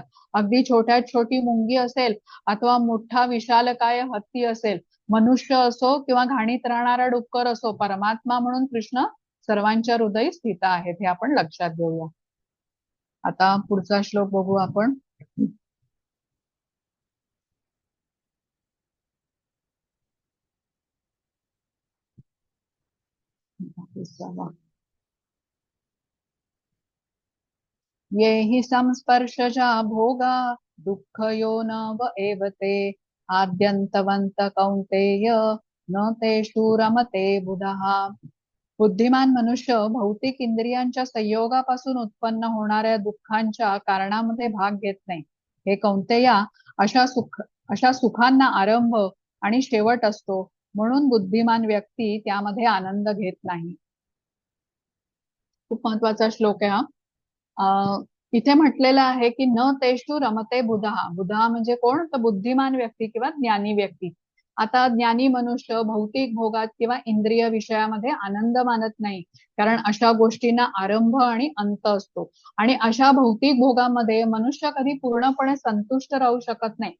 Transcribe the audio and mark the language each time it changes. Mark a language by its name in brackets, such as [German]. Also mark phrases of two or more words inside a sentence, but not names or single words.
[Marathi] अगदी छोट्यात छोटी मुंगी असेल अथवा मोठा विशालकाय हत्ती असेल, मनुष्य असो किंवा घाणीत राहणारा डुक्कर असो, परमात्मा म्हणून कृष्ण सर्वांच्या हृदयी स्थित आहेत, हे आपण लक्षात घेऊया. आता पुढचा श्लोक बघू आपण. [Sanskrit] ये हि संस्पर्शजा भोगा दुःखयो न व एव ते आद्यन्तवन्त कौन्तेय न तेषु रमते बुधः. [Marathi] बुद्धिमान मनुष्य भौतिक इंद्रियांच्या संयोगापासून उत्पन्न होणाऱ्या दुःखांच्या कारणामध्ये भाग घेत नाही. हे कौंतेया, अशा सुखांना आरंभ आणि शेवट असतो, म्हणून बुद्धिमान व्यक्ती त्यामध्ये आनंद घेत नाही. खूप महत्वाचा श्लोक आहे हा. इथे म्हटलेलं आहे की [Sanskrit] न तेषु रमते बुधः. [Marathi] बुधः म्हणजे कोण? तर बुद्धिमान व्यक्ती किंवा ज्ञानी व्यक्ती. आता ज्ञानी मनुष्य भौतिक भोगात किंवा इंद्रिय विषयामध्ये आनंद मानत नाही, कारण अशा गोष्टींना आरंभ आणि अंत असतो आणि अशा भौतिक भोगामध्ये मनुष्य कधी पूर्णपणे संतुष्ट राहू शकत नाही.